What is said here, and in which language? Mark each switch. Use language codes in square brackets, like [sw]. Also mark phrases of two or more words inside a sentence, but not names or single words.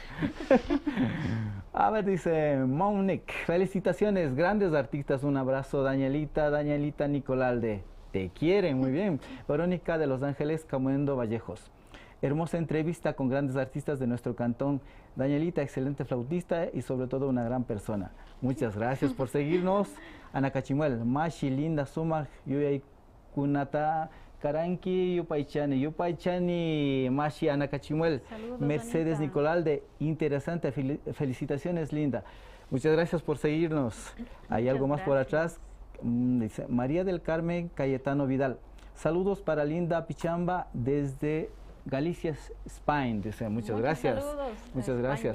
[es] A ver, dice Monique, felicitaciones, grandes artistas, un abrazo, Danielita Nicolalde, te quieren, muy bien. Verónica de Los Ángeles, Camuendo Vallejos. Hermosa entrevista con grandes artistas de nuestro cantón. Danielita, excelente flautista y sobre todo una gran persona. Muchas gracias por seguirnos. [qu] Ana Cachimuel, Mashi, linda suma, Yuyay Kunata, Karanki, Yupaychani, Mashi, Ana Cachimuel. [es] Saludos, Mercedes Anita. Nicolalde, interesante, felicitaciones, linda. Muchas gracias por seguirnos. Hay Muchas algo más por gracias. atrás. Dice María del Carmen Cayetano Vidal. Saludos para Linda Pichamba desde Galicia, Spain. Dice, muchas gracias. Saludos a Muchas gracias.